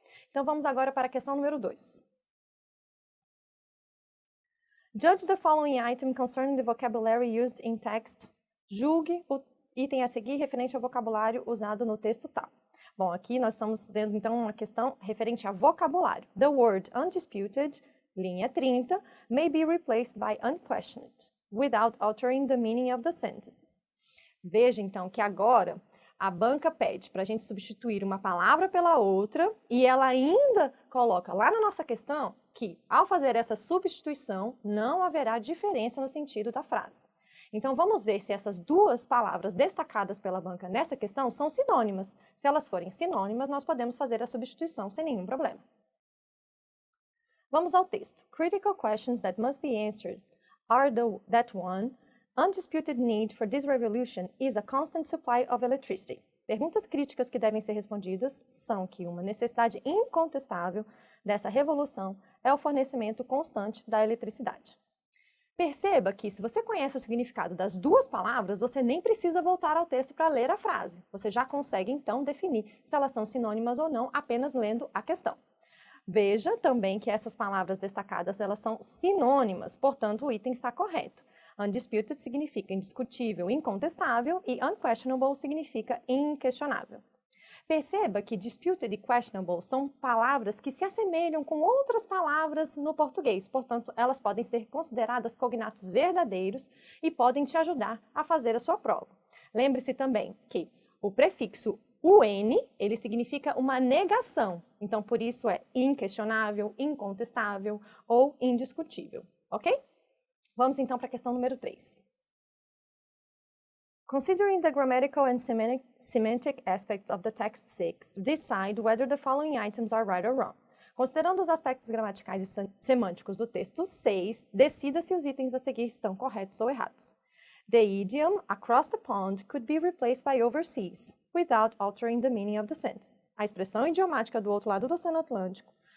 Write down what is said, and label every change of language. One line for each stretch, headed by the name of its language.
Portuguese: Então, vamos agora para a questão número 2.
English: Judge the following item concerning the vocabulary used in text.
Portuguese: Julgue o item a seguir referente ao vocabulário usado no texto tal. Bom, aqui nós estamos vendo então uma questão referente a vocabulário.
English: The word undisputed,
Portuguese: linha 30,
English: may be replaced by unquestioned, without altering the meaning of the sentences.
Portuguese: Veja então que agora a banca pede para a gente substituir uma palavra pela outra e ela ainda coloca lá na nossa questão que, ao fazer essa substituição, não haverá diferença no sentido da frase. Então, vamos ver se essas duas palavras destacadas pela banca nessa questão são sinônimas. Se elas forem sinônimas, nós podemos fazer a substituição sem nenhum problema. Vamos ao texto.
English: Critical questions that must be answered are that one, undisputed need for this revolution is a constant supply of electricity.
Portuguese: Perguntas críticas que devem ser respondidas são que uma necessidade incontestável dessa revolução é o fornecimento constante da eletricidade. Perceba que, se você conhece o significado das duas palavras, você nem precisa voltar ao texto para ler a frase. Você já consegue, então, definir se elas são sinônimas ou não, apenas lendo a questão. Veja também que essas palavras destacadas, elas são sinônimas, portanto, o item está correto. Undisputed significa indiscutível, incontestável, e unquestionable significa inquestionável. Perceba que disputed e questionable são palavras que se assemelham com outras palavras no português, portanto, elas podem ser consideradas cognatos verdadeiros e podem te ajudar a fazer a sua prova. Lembre-se também que o prefixo UN, ele significa uma negação, então por isso é inquestionável, incontestável ou indiscutível, ok? Vamos então para a questão número 3.
English: Considering the grammatical and semantic aspects of the text 6, decide whether the following items are right or wrong.
Portuguese: Considerando os aspectos gramaticais e semânticos do texto 6, decida se os itens a seguir estão corretos ou errados.
English: The idiom across the pond could be replaced by overseas, without altering the meaning of the sentence.
Portuguese: A expressão idiomática do outro lado do Oceano Atlântico